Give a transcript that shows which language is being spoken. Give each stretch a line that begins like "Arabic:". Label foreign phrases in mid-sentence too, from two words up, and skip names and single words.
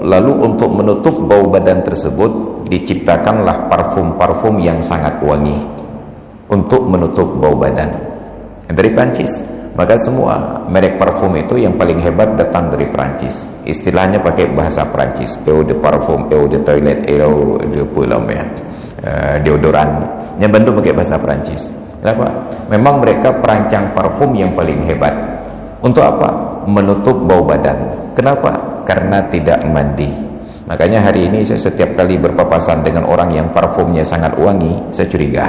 Indonesian: Lalu untuk menutup bau badan tersebut, diciptakanlah parfum-parfum yang sangat wangi untuk menutup bau badan. Dari Prancis. Maka semua merek parfum itu yang paling hebat datang dari Prancis. Istilahnya pakai bahasa Prancis.
French: Eau de parfum, eau de toilette, eau de pulam ya.
Indonesian: Deodoran yang bantu pakai bahasa Prancis. Kenapa? Memang mereka perancang parfum yang paling hebat. Untuk apa? Menutup bau badan. Kenapa? Karena tidak mandi. Makanya hari ini saya setiap kali berpapasan dengan orang yang parfumnya sangat wangi, saya curiga.